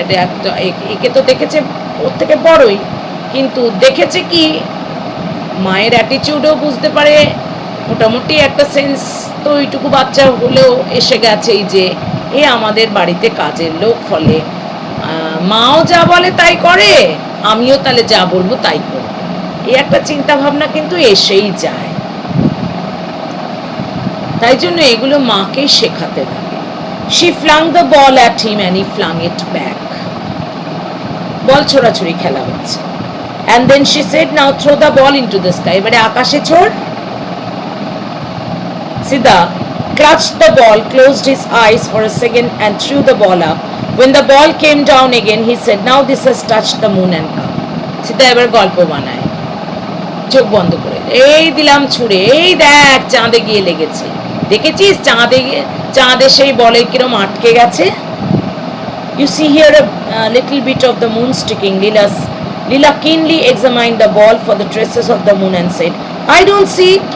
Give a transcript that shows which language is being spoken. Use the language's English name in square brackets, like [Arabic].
[Bangla] এটা একটা, একে তো দেখেছে ওর থেকে বড়ই, কিন্তু দেখেছে কি মায়ের অ্যাটিটিউডও বুঝতে পারে, মোটামুটি একটা সেন্স তো ওইটুকু বাচ্চা হলেও এসে গেছেই যে এ আমাদের বাড়িতে কাজের লোক, ফলে মাও যা বলে তাই করে, আমিও তাহলে যা বলবো তাই করবো, এই একটা চিন্তা ভাবনা কিন্তু এসেই যায়। তাই জন্য এগুলো মাকে শেখাতে লাগে। [English] She flung the ball at him and he flung it back. [Bangla] বল ছোড়াছুড়ি খেলা হচ্ছে। [English] And then she said, now throw the ball into the sky. [Bangla] এবারে আকাশে ছোড়। [English] Siddha clutched the ball, closed his eyes for a second and threw the ball up. When the ball came down again, he said, now this has touched the moon and come. [Bangla] Siddha এবার গল্প বানায়, চোখ বন্ধ করে, এই দিলাম ছুড়ে, এই দেখ চাঁদে গিয়ে লেগেছে, দেখেছিস চাঁদে সেই বলে কিরম আটকে গেছে। [English] You see here a little bit of the moon sticking. Leela keenly examined the ball for the traces of the moon and said, I don't see it.